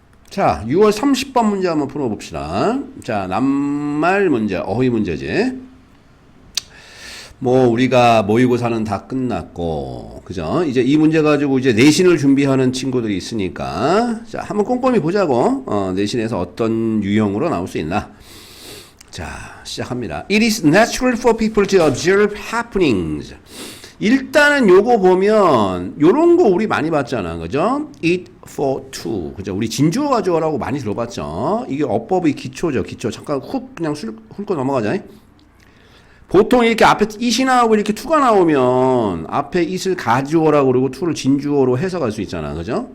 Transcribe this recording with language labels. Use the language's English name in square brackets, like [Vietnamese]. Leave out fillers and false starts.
[Korean] 자, 6월 30번 문제 한번 풀어봅시다. 자, 낱말 문제, 어휘 문제지. 뭐, 우리가 모의고사는 다 끝났고, 그죠? 이제 이 문제 가지고 이제 내신을 준비하는 친구들이 있으니까, 자, 한번 꼼꼼히 보자고. 내신에서 어떤 유형으로 나올 수 있나. 자, 시작합니다. [English] It is natural for people to observe happenings. [Korean] 일단은 요거 보면 요런 거 우리 많이 봤잖아. 그죠? [English] eat for two. [Korean] 그죠? 우리 진주어 가져오라고 많이 들어봤죠. 이게 어법의 기초죠. 기초. 잠깐 훅 그냥 훑고 넘어가자. 보통 이렇게 앞에 it이 나오고 이렇게 to가 나오면 앞에 it을 가져오라고 그러고 to를 진주어로 해석할 수 있잖아. 그죠?